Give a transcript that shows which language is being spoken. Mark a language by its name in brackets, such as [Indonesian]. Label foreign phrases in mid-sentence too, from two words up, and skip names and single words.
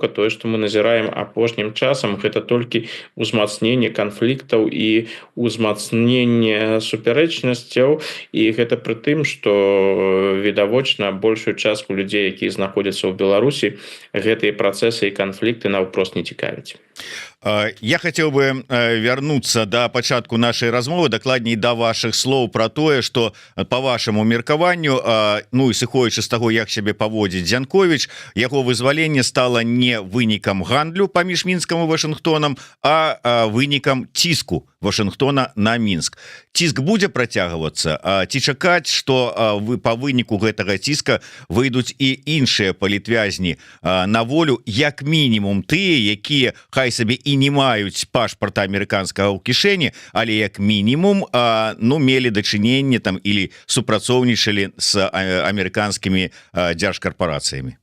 [Belarusian] Тое, што мы назіраем апошнім часам, гэта толькі ўзмацненне канфліктаў і ўзмацненне супярэчнасцяў, і гэта пры тым, што відавочна большую частку людзей, якія знаходзяцца ў Беларусі, гэтыя працэсы і канфлікты наўпрост не цікавяць. [Russian] Я хотел бы вернуться [Belarusian] до пачатку нашей размовы, дакладней до ваших слов про тое, что по вашему меркаванню, ну и сыходзячы з таго, як сябе паводзіць Дзянкович, яго вызваленне стало не вынікам гандлю паміж Мінскам і Вашынгтонам, а вынікам ціску Вашынгтона на Мінск. Ціск будзе працягвацца, ці чакаць, што вы па выніку гэтага ціска выйдуць і іншыя палітвязні на волю, як мінімум тыя, якія хай сабе і не маюць пашпарта амерыканскага ў кішэні, але як мінімум ну мелі дачыненне там или супрацоўнічалі з амерыканскімі дзяржкарпорацыямі.